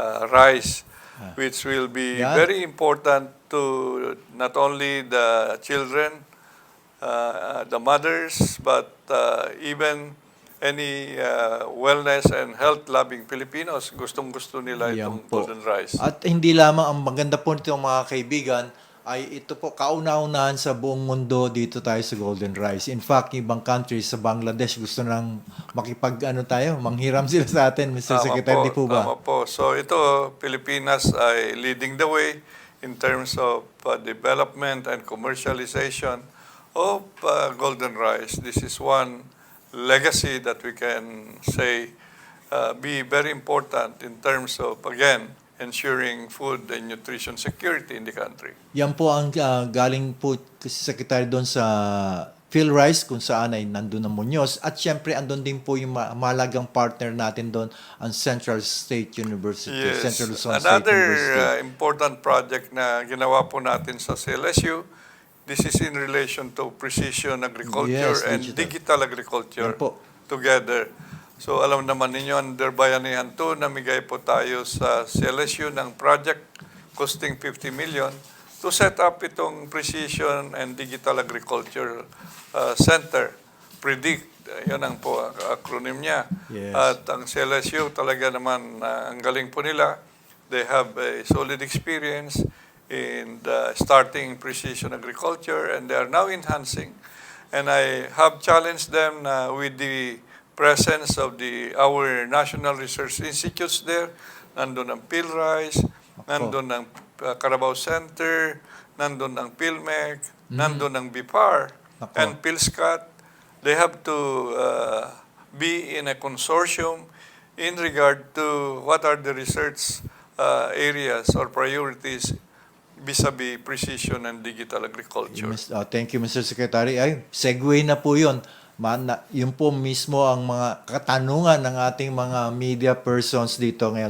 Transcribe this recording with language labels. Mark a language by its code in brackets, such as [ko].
[en] rice, which will be Yeah. very important to not only the children, the mothers, but even any wellness and health-loving Filipinos. [tl] Gustong-gusto nila yan itong po. golden rice. At hindi lamang ang maganda po nito mga kaibigan, ay ito po kauna-unahan sa buong mundo dito tayo sa Golden Rice. [en] In fact, [tl] ibang countries sa Bangladesh gusto nang manghiram sila sa atin, Mr. Secretary, di po ba? Tama po. So ito, Pilipinas ay [en] leading the way in terms of development and commercialization of golden rice. This is one legacy that we can say be very important in terms of, again, ensuring food and nutrition security in the country. [tl] Yan po ang galing po si Secretary doon sa PhilRice kung saan ay nandun ang Muñoz. At syempre, andun din po yung mahalagang partner natin doon, ang Central State University. [en] Yes. Central Luzon State Another University. important project [tl] na ginawa po natin sa CLSU, [en] this is in relation to precision agriculture Yes, and digital agriculture [tl] Yan po. together. So alam naman ninyo, [en] under Bayanihan 2, [tl] namigay po tayo sa CLSU ng [en] project costing 50 million to set up [tl] itong Precision and Digital Agriculture Center. PRRDIC, yun ang po acronym niya. [en] Yes. [tl] At ang CLSU talaga naman, ang galing po nila. [en] They have a solid experience in starting precision agriculture, and they are now enhancing. And I have challenged them with the presence of our national research institutes there. [tl] Nandun ang PhilRice, nandun ang Carabao Center, nandun ang PhilMec, nandun ang BIPAR, and PhilSCAT. [en] They have to be in a consortium in regard to what are the research areas or priorities vis-a-vis precision and digital agriculture. Thank you, Mr. Secretary. [tl] Ay, segue na po yun. Yun po mismo ang mga katanungan ng ating mga media persons dito ngayon.